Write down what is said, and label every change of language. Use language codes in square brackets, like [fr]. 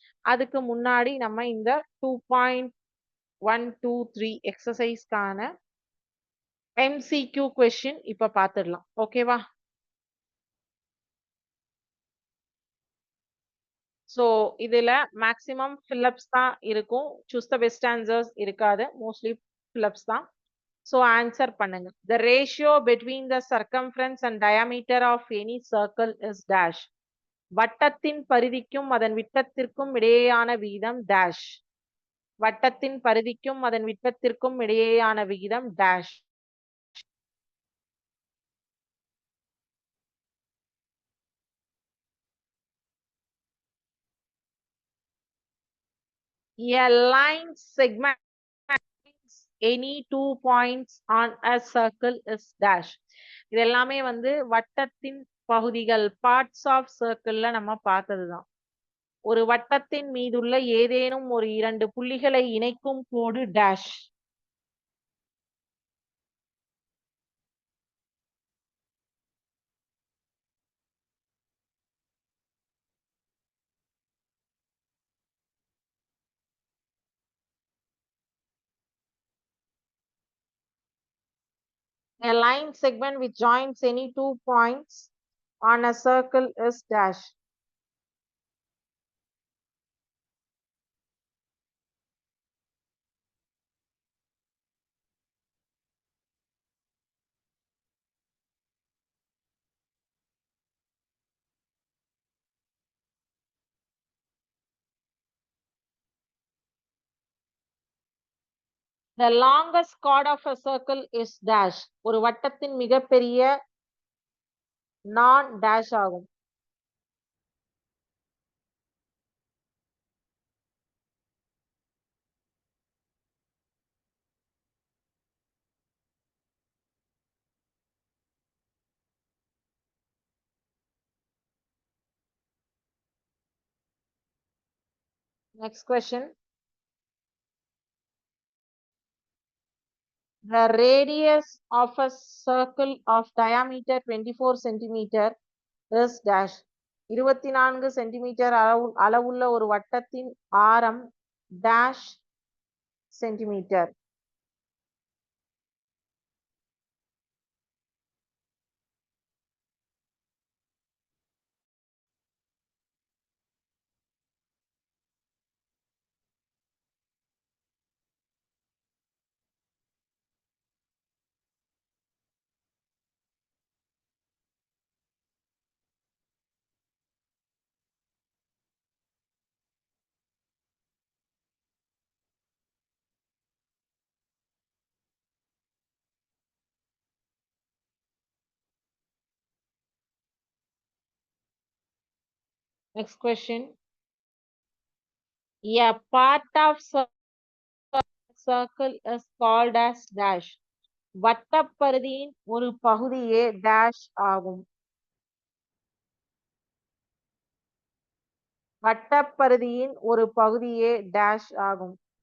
[ta] அதுக்கு முன்னாடி நம்ம இந்த 2.123 எக்ஸசைஸ்க்கான MCQ கொஸ்டின் இப்ப பாத்துடலாம். ஓகேவா? ஸோ இதுல மேக்ஸிமம் ஃபில்லப்ஸ் தான் இருக்கும். [en] choose the best answers [ta] இருக்காது. மோஸ்ட்லி ஃபில்லப்ஸ் தான். ஸோ ஆன்சர் பண்ணுங்க. [en] The ratio between the circumference and diameter of any circle is dash. [ta] வட்டத்தின் பரிதிக்கும் அதன் விட்டத்திற்கும் இடையேயான விகிதம் dash. வட்டத்தின் பரிதிக்கும் அதன் விட்டத்திற்கும் இடையேயான விகிதம் dash. [en] A line segment any 2 points on a circle is dash. [ta] இது எல்லாமே வந்து வட்டத்தின் பகுதிகள் [en] parts of சர்க்கிள்ல [ta] நம்ம பார்த்ததுதான். ஒரு வட்டத்தின் மீதுள்ள ஏதேனும் ஒரு 2 புள்ளிகளை இணைக்கும் கோடு dash. [en] A line segment which joins any 2 points on a circle is dash. The longest chord of a circle is dash. [ta] ஒரு வட்டத்தின் மிகப்பெரிய நான் டேஷ் ஆகும். [en] Next question. The radius of a circle of diameter 24 centimeter is dash. [ta] 24 centimetre அளவுள்ள ஒரு வட்டத்தின் ஆரம் dash centimetre. [en] Next question. A part of circle is called as dash. [ta] வட்டப்பரிதியின் ஒரு பகுதியே dash ஆகும். வட்டப்பரிதியின் ஒரு பகுதியே dash ஆகும்.